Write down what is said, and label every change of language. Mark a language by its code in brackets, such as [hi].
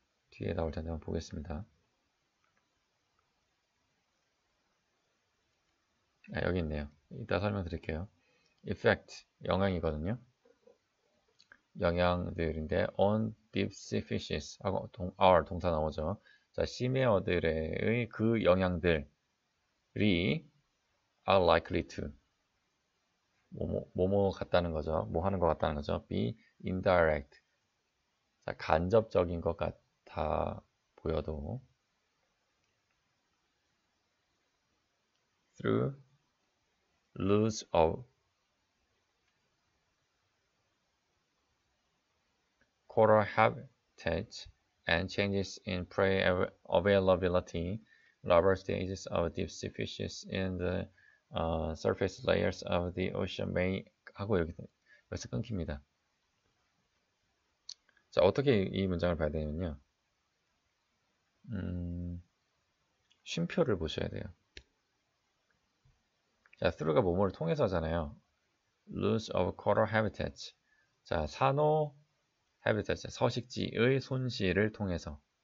[ko] 뒤에 나올 텐데 한번 보겠습니다. 아, 여기 있네요. 이따 설명드릴게요. effect, 영향이거든요. 영향들인데 on [en] deep sea fishes 하고 are [ko] 동사 나오죠. 자, 심해어들의 그 영향들이 [en] are likely to [ko] 뭐뭐 같다는 거죠. 뭐 하는 것 같다는 거죠. [en] be indirect. 자, 간접적인 것 같아 보여도 through loss of coral habitat and changes in prey availability, larval stages of deep sea fishes in the surface layers of the ocean may [ko] 하고 여기서 끊깁니다. 자, 어떻게 이 문장을 봐야 되냐면요. 쉼표를 보셔야 돼요. 자, through가 뭐뭐를 통해서잖아요. [en] loss of coral habitat. [ko] 자, 산호 habitat, 서식지의 손실을 통해서.